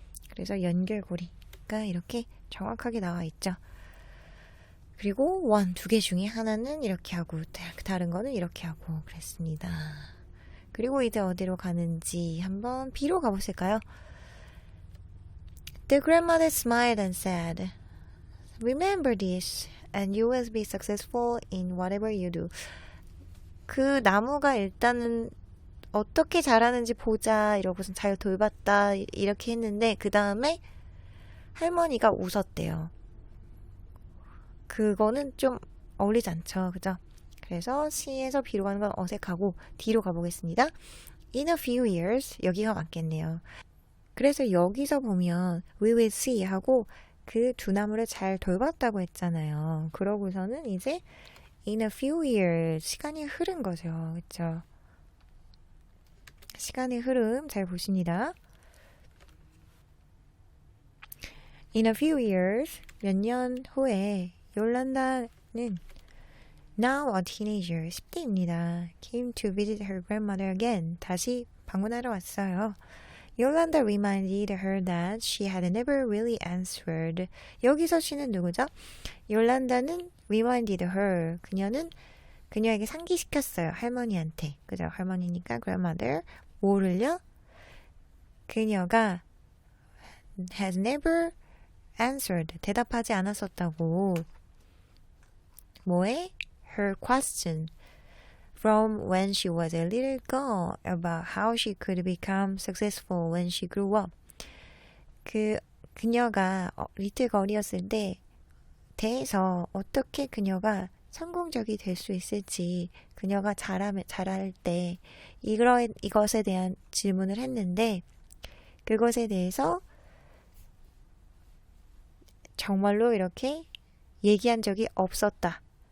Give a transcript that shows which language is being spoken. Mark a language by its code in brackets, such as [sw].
[ko] 그래서 연결고리가 이렇게 정확하게 나와 있죠. 그리고 one, 두 개 중에 하나는 이렇게 하고 다른 거는 이렇게 하고 그랬습니다. 그리고 이제 어디로 가는지 한번 B로 가보실까요? [en] The grandmother smiled and said, Remember this and you will be successful in whatever you do. [ko] 그 나무가 일단은 어떻게 자라는지 보자 이러고선 잘 돌봤다 이렇게 했는데 그 다음에 할머니가 웃었대요. 그거는 좀 어울리지 않죠. 그죠? 그래서 C에서 B로 가는 건 어색하고 D로 가보겠습니다. [en] In a few years [ko] 여기가 맞겠네요. 그래서 여기서 보면 we will see 하고 그 두 나무를 잘 돌봤다고 했잖아요. 그러고서는 이제 [en] in a few years [ko] 시간이 흐른 거죠. 그쵸? 시간의 흐름 잘 보십니다. [en] In a few years [ko] 몇 년 후에 요란다는 [en] now a teenager [ko] 10대입니다. [en] came to visit her grandmother again. [ko] 다시 방문하러 왔어요. [en] Yolanda reminded her that she had never really answered. [ko] 여기서 she는 누구죠? [en] 요란다는 reminded her. [ko] 그녀에게 상기시켰어요. 할머니한테. 그죠? 할머니니까 grandmother. 뭐를요? 그녀가 [en] has never answered. [ko] 대답하지 않았었다고. 뭐에? [en] Her question. From when she was a little girl about how she could become successful when she grew up. [ko] 그녀가 리틀 걸이었을 때 대해서 어떻게 그녀가 성공적이 될 수 있을지 그녀가 잘할 때 이것에 대한 질문을 했는데 그것에 대해서 정말로 이렇게 얘기한 적이 없었다.